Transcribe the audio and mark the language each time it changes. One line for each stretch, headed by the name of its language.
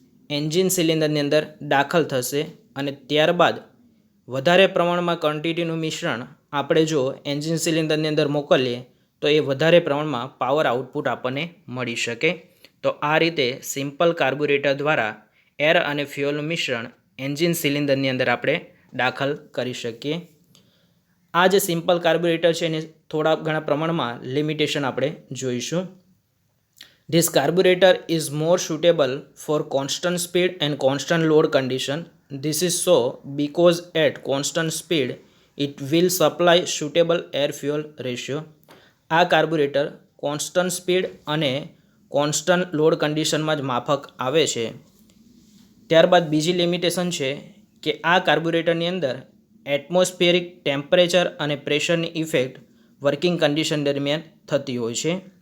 Gujarati: Engine સિલિન્ડરની અંદર દાખલ થશે અને ત્યારબાદ વધારે પ્રમાણમાં ક્વોન્ટિટીનું મિશ્રણ આપણે જો એન્જિન સિલિન્ડરની અંદર મોકલીએ તો એ વધારે પ્રમાણમાં પાવર આઉટપુટ આપણને મળી શકે. તો આ રીતે સિમ્પલ કાર્બોરેટર દ્વારા એર અને ફ્યુઅલનું મિશ્રણ એન્જિન સિલિન્ડરની અંદર આપણે દાખલ કરી શકીએ. આ જે સિમ્પલ કાર્બોરેટર છે એને થોડા ઘણા પ્રમાણમાં લિમિટેશન આપણે જોઈશું.
English: This carburetor is more suitable for constant speed and constant load condition. This is so because at constant speed it will supply suitable air fuel ratio.
Gujarati: આ કાર્બોરેટર કોન્સ્ટન્ટ સ્પીડ અને constant load કન્ડિશનમાં જ માફક આવે છે. ત્યારબાદ બીજી limitation છે કે આ કાર્બોરેટરની અંદર એટમોસ્ફિયરિક ટેમ્પરેચર અને પ્રેશરની ઇફેક્ટ વર્કિંગ કન્ડિશન દરમિયાન થતી હોય છે.